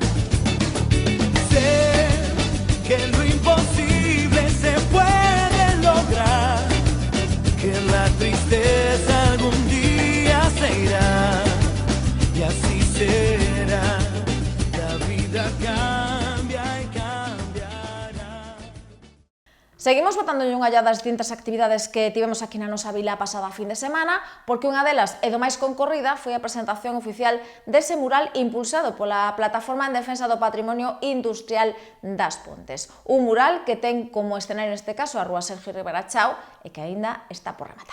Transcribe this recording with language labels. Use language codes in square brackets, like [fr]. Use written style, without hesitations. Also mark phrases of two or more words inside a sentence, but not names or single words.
[es] Sé que lo imposible se puede lograr, que la tristeza algún día se irá, y así será, la vida cambia y cambiará. [gl] Seguimos botándolle unha llada das distintas actividades que tivemos aquí na nosa vila pasada fin de semana, porque unha delas, e do máis concorrida, foi a presentación oficial dese mural impulsado pola Plataforma en Defensa do Patrimonio Industrial das Pontes. Un mural que ten como escenario neste caso a Rúa Sergio Rivera Chao e que aínda está por rematar.